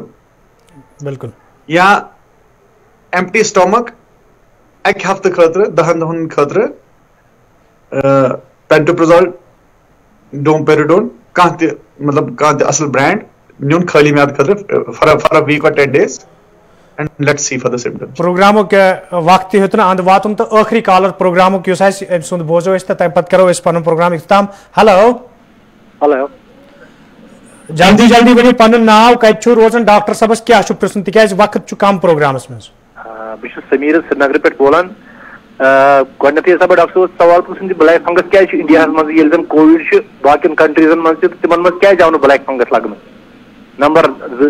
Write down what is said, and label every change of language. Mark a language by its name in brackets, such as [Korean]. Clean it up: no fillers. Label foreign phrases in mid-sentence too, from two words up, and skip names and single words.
[Kashmiri] بالکل یا [English] empty stomach [Kashmiri] اکہِ ہفتہٕ خٲطرٕ 10 دۄہن خٲطرٕ پینٹوپرزول ڈومپیرڈون کانٛہہ تہِ مطلب کانٛہہ تہِ اصل برینڈ نیُن خٲلی میادٕ خٲطرٕ [English] for a week or 10 days and let's see for the symptoms. [Kashmiri] پروگرامُک وقت تہِ ہیوٚت نہٕ اَنٛد واتُن تہٕ ٲخری کالر پروگرامُک یُس آسہِ أمۍ سُنٛد بوزو أسۍ تہٕ تَمہِ پتہٕ کرو أسۍ پنُن پروگرام اختتام ہیلو ہلو جلدی جلدی ؤنِو پنُن ناو کتہِ چھُو روزان ڈاکٹر صٲبس کیٛاہ چھُ پرژھُن تِکیٛازِ وقت چھُ کم پروگرامس منٛز بہٕ چھُس سمیٖر سرینگرٕ پٮ۪ٹھ بولان گۄڈٕنیتھٕے یژھا بہٕ ڈاکٹر صٲبس سوال پرژھُن زِ [English] black fungus [Kashmiri] کیٛازِ چھُ انڈیاہس منٛز ییٚلہِ زن کووِڈ چھُ باقین کنٹریٖزن منٛز تہِ تِمن منٛز کیٛازِ آو نہٕ [English] black fungus [Kashmiri] لگنہٕ نمبر 2